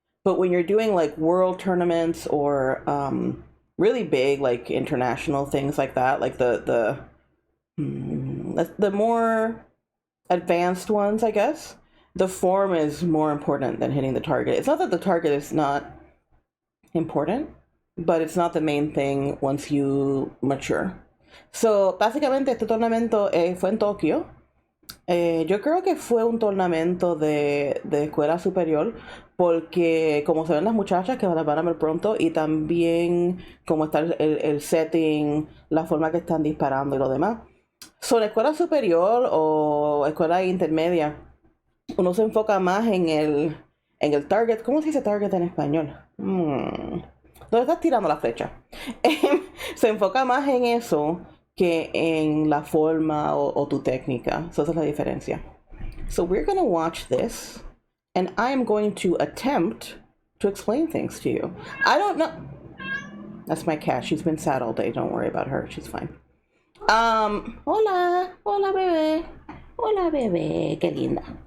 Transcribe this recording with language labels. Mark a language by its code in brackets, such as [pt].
[en] But when you're doing like world tournaments or really big like international things like that, like the more advanced ones, I guess, the form is more important than hitting the target. It's not that the target is not important, but it's not the main thing once you mature. [es] So, básicamente este torneo fue en Tokio. Yo creo que fue un torneo de escuela superior porque como se ven las muchachas que las van a ver pronto y también como está el setting, la forma que están disparando y lo demás. Son escuela superior o escuela intermedia. Uno se enfoca más en el target. ¿Cómo se dice target en español? ¿Dónde estás tirando la flecha? Se enfoca más en eso que en la forma o tu técnica. So esa es la diferencia. [en] So we're going to watch this and I'm going to attempt to explain things to you. I don't know. That's my cat. She's been sad all day. Don't worry about her. She's fine. [es] Hola bebé. Hola bebé. Qué linda.